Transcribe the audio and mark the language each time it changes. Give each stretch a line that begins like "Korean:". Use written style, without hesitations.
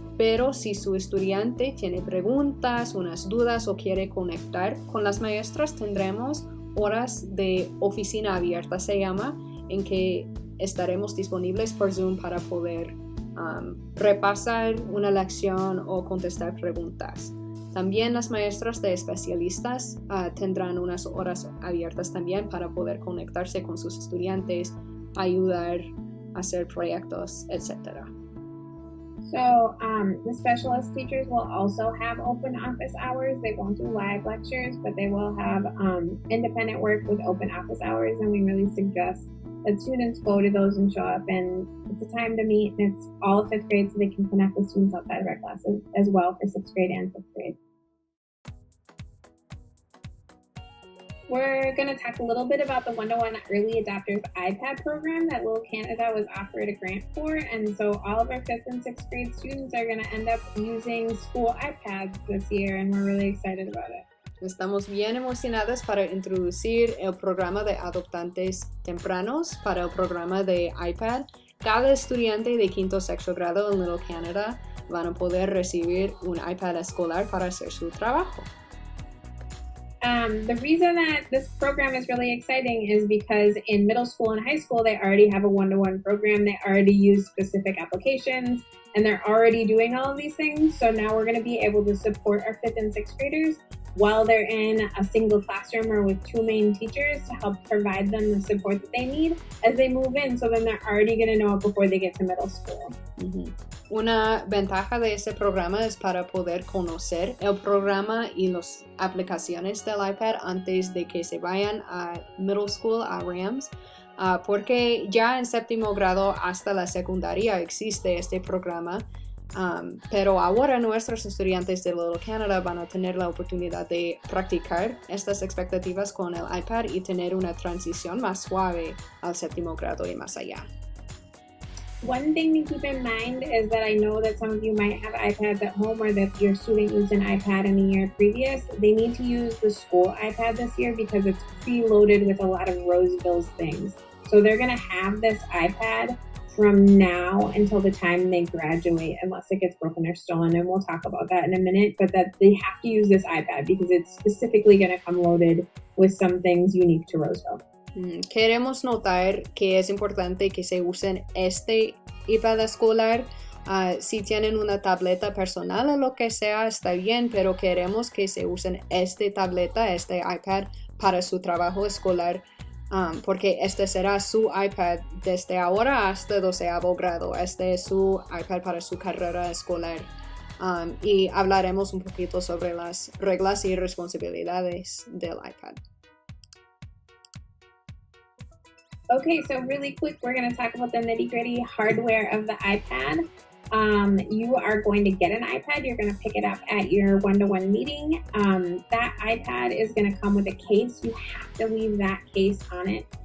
Spanish: pero si su estudiante tiene preguntas, unas dudas o quiere conectar con las maestras, tendremos horas de oficina abierta, se llama, en que estaremos disponibles por Zoom para poder repasar una lección o contestar preguntas. También las maestras de especialistas tendrán unas horas abiertas también para poder conectarse con sus estudiantes, ayudar a hacer proyectos, etc.
English: So the specialist teachers will also have open office hours. They won't do live lectures, but they will have independent work with open office hours, and we really suggest that students go to those and show up, and it's a time to meet, and it's all of 5th grade, so they can connect with students outside of our classes as well for 6th grade and 5th grade. We're going to talk a little bit about the one-to-one early adopters iPad program that Little Canada was offered a grant for, and so all of our 5th and 6th grade students are going to end up using school iPads this year, and we're really excited about it.
Spanish: Estamos bien emocionados para introducir el programa de adoptantes tempranos para el programa de iPad. Cada estudiante de 5º o 6º grado en Little Canada van a poder recibir un iPad escolar para hacer su trabajo.
English: The reason that this program is really exciting is because in middle school and high school, they already have a one-to-one program. They already use specific applications, and they're already doing all of these things. So now we're going to be able to support our 5th and 6th graders while they're in a single classroom or with 2 main teachers to help provide them the support that they need as they move in. So then they're already going to know it before they get to middle school. Mm-hmm.
Spanish: Una ventaja de este programa es para poder conocer el programa y las aplicaciones del iPad antes de que se vayan a middle school, a Rams, porque ya en 7º grado hasta la secundaria existe este programa, pero ahora nuestros estudiantes de Little Canada van a tener la oportunidad de practicar estas expectativas con el iPad y tener una transición más suave al 7º grado y más allá.
English: One thing to keep in mind is that I know that some of you might have iPads at home or that your student used an iPad in the year previous. They need to use the school iPad this year because it's preloaded with a lot of Roseville's things. So they're going to have this iPad from now until the time they graduate, unless it gets broken or stolen, and we'll talk about that in a minute, but that they have to use this iPad because it's specifically going to come loaded with some things unique to Roseville.
Spanish: Queremos notar que es importante que se usen este iPad escolar. Si tienen una tableta personal o lo que sea, está bien, pero queremos que se usen este iPad para su trabajo escolar, porque este será su iPad desde ahora hasta 12º grado. Este es su iPad para su carrera escolar. Y hablaremos un poquito sobre las reglas y responsabilidades del iPad.
English: Okay, so really quick, we're going to talk about the nitty-gritty hardware of the iPad. You are going to get an iPad. You're going to pick it up at your one-to-one meeting. That iPad is going to come with a case. You have to leave that case on it.